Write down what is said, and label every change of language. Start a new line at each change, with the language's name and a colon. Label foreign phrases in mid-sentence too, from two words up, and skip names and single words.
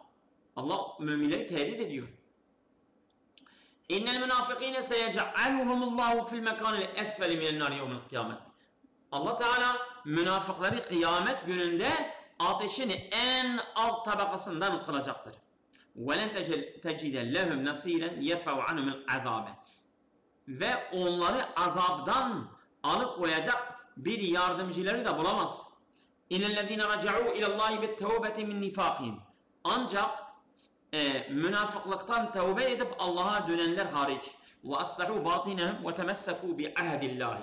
Turkish: Allah müminleri tehdit ediyor.
Arabic: إن المنافقين سيجعلهم الله في المكان الأسفل من النار يوم القيامة.
Turkish: Allah Teala münafıkları kıyamet gününde ateşin en alt tabakasından kılacaktır.
Arabic: وَلَنْ تَجِدَ لَهُمْ نَصِيرًا يَدْفَعُ عَنْهُمُ الْعَذَابَ
Turkish: Ve onları azaptan alıkoyacak bir yardımcıları da bulamaz.
Arabic: إن الذين رجعوا إلى الله بالتوبة من نفاقهم.
Turkish: Ancak münafıklıktan tevbe edip Allah'a dönenler hariç.
Arabic: وأصلحوا باطنهم وتمسكوا بعهد الله.